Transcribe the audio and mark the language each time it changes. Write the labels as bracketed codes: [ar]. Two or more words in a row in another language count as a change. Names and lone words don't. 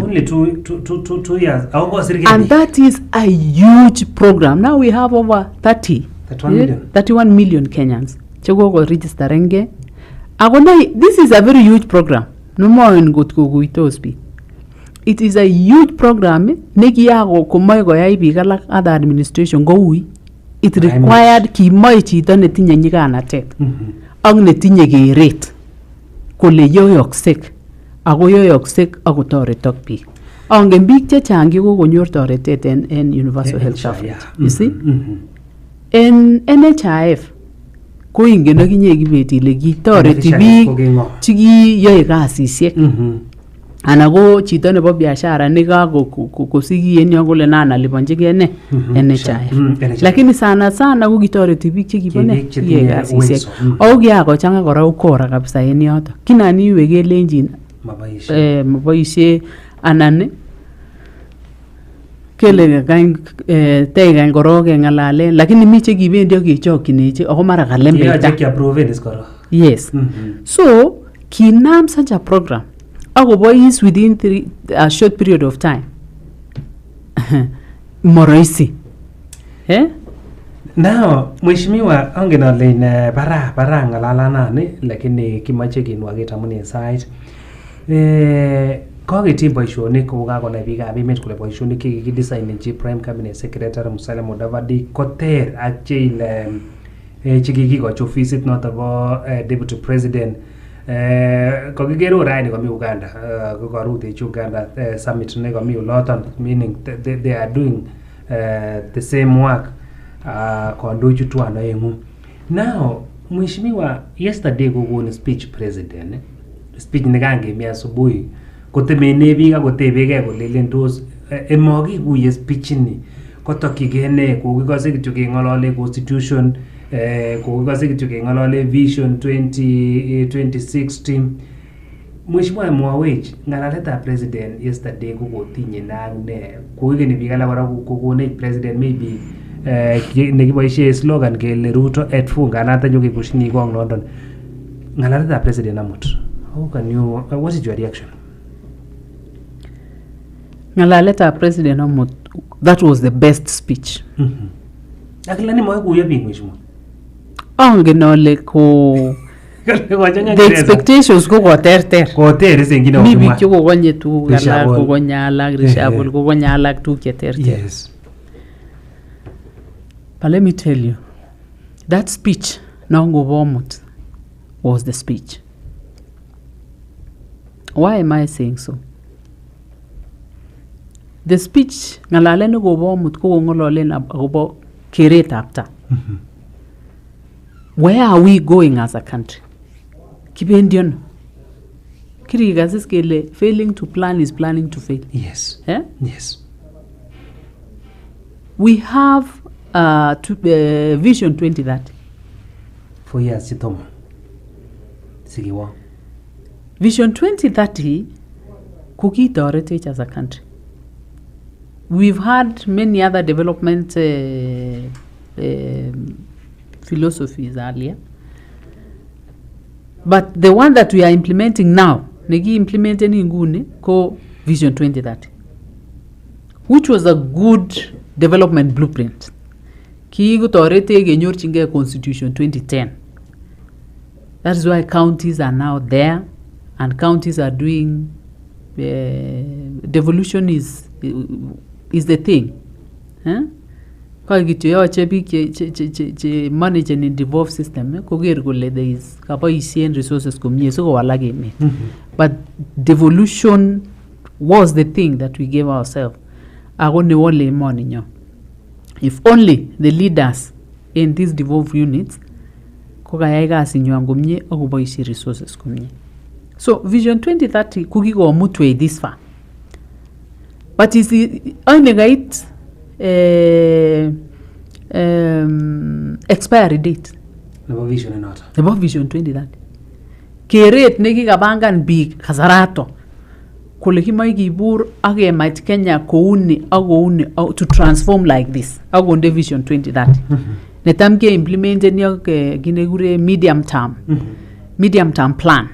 [en] Only 2 years. And that is a huge program. Now we have over 31 million Kenyans. [kln] Chogo registering. [en] This is a very huge program. No more in good speed. It is a huge program. [kln] Negiago kumoy ya ibigalak [en] other administration [kln] go it required kimoy chito netinye nyiganatet. Ak netinye geret. Kole yoyoksek. Ako yoyoksek ako toretok biik. Angen biik chechang kokonyor toretet en [en] universal health coverage. You see? [kln] En NHIF ko ingen akinye kibet ile kitoreti biik chiki kasisiek. Ana ko chito nebo biashara nekakosiki en yon kole nan aliponjige ne NHIF. Lakini sana ko kitoreti biik chekibone yoe kasisiek. Ako kiakochanga kora ukora kabisa en yoto. Kinani iwe kelenjin maboisie anan kele teigan koroke ngalalen lakini mi chekibendi akechokyineche ako mara kalembeta. [en] Yes. So kinam such a program akobois within a short period of time. [kln] Moroisi. [en] Now, [kln] mheshimiwa angen ale bara ngalalanani lakini kimache kinwaget amun en sait. Koketim boisionik ko kakonai biikab emet kole boisionik chekikidesignechi Prime Cabinet Secretary Musalia Mudavadi koter ak chekikikochi ofisit noto bo Deputy President. Kokigero raini komi Uganda, kokarutechi Uganda summit ne komi uloton, [en] meaning they are doing the same work [kln] kondochi tuan oengu. Now, mheshimiwa yesterday kokon [en] speech president, [kln] speech nekangemi asubuhi kotemene biik akotebege kolelen tos emokikuye speech ini kotokyige ne kokikose kityo keng'olole constitution kokikose kityo keng'olole vision 2060. Mheshimiwa mwawech ng'alaletab [en] president yesterday [kln] kokotinye nak ne kokikeni biik alak kora kokonech [en] president maybe [kln] nekiboisie slogan kele Ruto et funga nata nyo kekushini kong London. Ng'alaletab president amut, [en] how can you what is your reaction? [kln] Ng'alaletab president amut, [en] that was the best speech. [kln] Akilani moyo kuyo biik mheshimiwa. Angen ole ko [en] the expectations [kln] ko koterter. Koter sengine mi biik chekokonye tuguk alak kokonye alak rishabul kokonye alak tuguk cheterter. [en] Yes. But let me tell you, that speech [kln] nango bomut [en] was the speech. Why am I saying so? The speech [kln] ngalale no go bomut ko ngololen agobo keret apta. [en] Where are we going as a country? [kln] Kibendion. Kirigasis kele [en] failing to plan is planning to fail. Yes. Yes. We have Vision 2030. [kln] 4 years chitomo. Sikiwa. [en] Vision 2030 kukitoretech as a country. We've had many other development philosophies earlier. But the one that we are implementing now, negi implementing [kln] inguni ko [en] Vision 2030, which was a good development blueprint. [kln] Kikutorete genyorchinge Constitution 2010. [en] That is why counties are now there, and counties are doing devolution is the thing. [kln] Kwa kitu yoche bik che [en] manage and devolve system [kln] koger kole [en] there is [kln] kaboisien resources komie so kowalak emet. [en] But devolution was the thing that we gave ourselves. [kln] Ako ne wole emoni nyo. [en] If only the leaders in these devolved units [kln] kokayai kasi nywan komie akoboisie resources komie. So Vision 2030 kukikomutwe [en] this far. But is only right expiry date. [kln] Nebo vision enoto. Nebo Vision 2030. Keret nekikabangan biik kasarato kole kimoe kibur ak kemach Kenya kouni [en] to transform like this. [kln] Akonde Vision 2030. Netam ke implementen yok kinekure medium term plan.